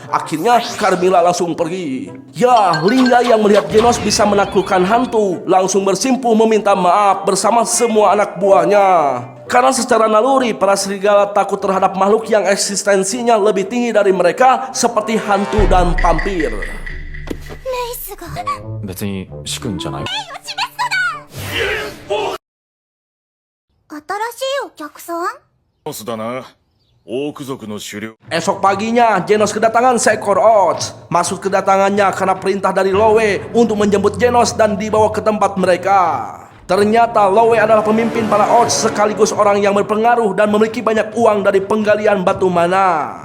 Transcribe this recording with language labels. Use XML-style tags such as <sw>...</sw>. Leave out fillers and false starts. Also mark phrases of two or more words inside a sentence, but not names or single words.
<id>Akhirnya Carmilla langsung pergi. Ya, Lingga yang melihat Genos bisa menaklukkan hantu langsung bersimpuh meminta maaf bersama semua anak buahnya. Karena secara naluri para serigala takut terhadap makhluk yang eksistensinya lebih tinggi dari mereka, seperti hantu dan vampir.</id> <ja>レイスが別に仕組んじゃない。客さん？ボスだな。オーク族の首領。</ja> <id>Esok paginya, Genos kedatangan seekor Oats. Maksud kedatangannya karena perintah dari Lowe untuk menjemput Genos dan dibawa ke tempat mereka. Ternyata Lowe adalah pemimpin para Oats sekaligus orang yang berpengaruh dan memiliki banyak uang dari penggalian batu mana.</id>